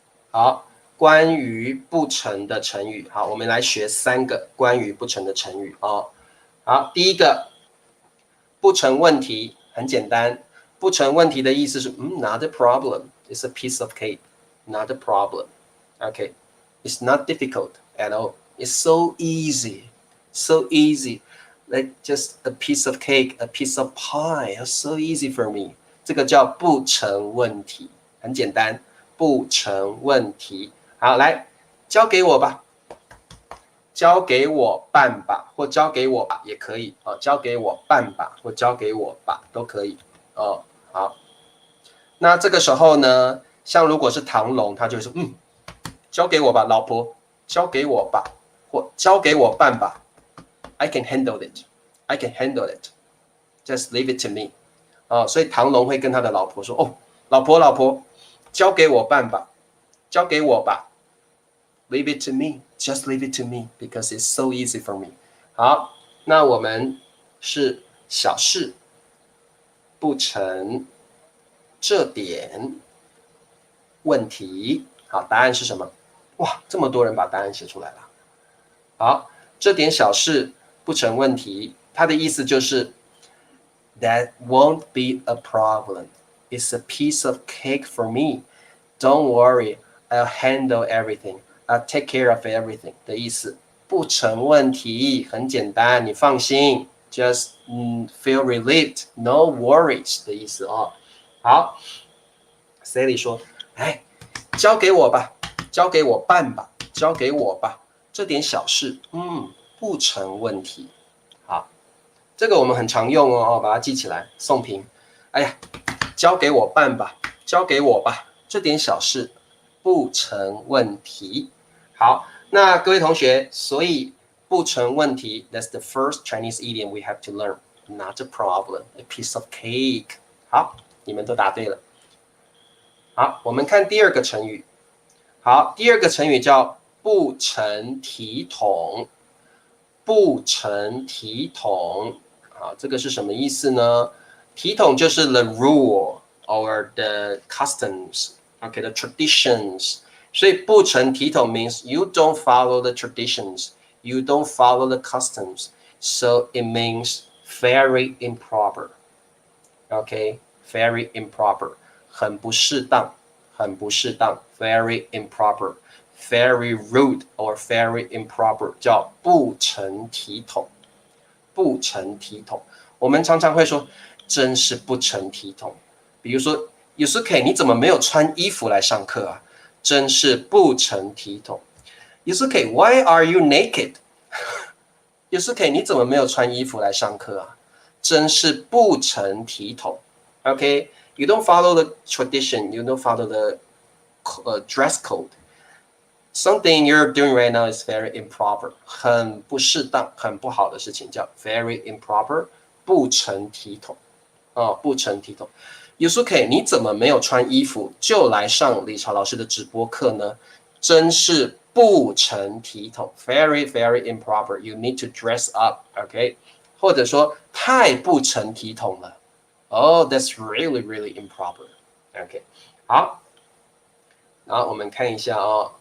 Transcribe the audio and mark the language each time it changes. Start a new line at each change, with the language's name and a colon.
Chinese: 好，关于不成的成语，好，我们来学3个关于不成的成语好，第一个不成问题，很简单，不成问题的意思是
English: not a problem, it's a piece of cake, not a problem. Okay, it's not difficult at all. It's so easy, so easy. Like just a piece of cake, a piece of pie. It's so easy for me.
Chinese: 这个叫不成问题，很简单，不成问题。好，来交给我吧，交给我办吧，或交给我吧也可以交给我办吧，或交给我吧都可以好，那这个时候呢，像如果是唐龙，他就会说交给我吧，老婆，交给我吧，或交给我办吧。
English: I can handle it. I can handle it. Just leave it to me.
Chinese: 所以唐龙会跟他的老婆说：“老婆，交给我办吧，交给我吧。
English: Leave it to me. Just leave it to me because it's so easy for me.”
Chinese: 好，那我们是小事，不成这点问题。好，答案是什么？哇，这么多人把答案写出来了。好，这点小事不成问题，它的意思就是
English: That won't be a problem. It's a piece of cake for me. Don't worry, I'll handle everything. I'll take care of everything
Chinese: 的意思，不成问题，很简单，你放心。
English: Just feel relieved, no worries
Chinese: 的意思哦。好 ，Sally 说：“哎，交给我吧，交给我办吧，交给我吧，这点小事，不成问题。” 好，这个我们很常用哦，把它记起来。宋平，哎呀，交给我办吧，交给我吧，这点小事不成问题。好，那各位同学，所以不成问题
English: ，That's the first Chinese idiom we have to learn. Not a problem, a piece of cake.
Chinese: 好，你们都答对了。好，我们看第二个成语。好，第二个成语叫不成体统。不成体统，好，这个是什么意思呢？
English: 体统就是 the rule or the customs, the traditions. 所以不成体统 means you don't follow the traditions, you don't follow the customs. So it means very improper. Okay, very improper.
Chinese: 很不适当，很不适当
English: very improper.Very rude or very improper
Chinese: 叫不成体统，不成体统。我们常常会说，真是不成体统。比如说，Yusuke 你怎么没有穿衣服来上课啊？真是不成体统。
English: Yusuke why are you naked？
Chinese: Yusuke 你怎么没有穿衣服来上课啊？真是不成体统。
English: Okay, you don't follow the tradition, you don't follow the dress code.Something you're doing right now is very improper.
Chinese: 很不适当，很不好的事情叫 very improper， 不成体统。不成体统。 Yusuke 你怎么没有穿衣服就来上理查老师的直播课呢？真是不成体统
English: very very improper. You need to dress up, okay?
Chinese: 或者说太不成体统了。
English: Oh, that's really really improper.
Chinese: Okay, 好，然后我们看一下哦。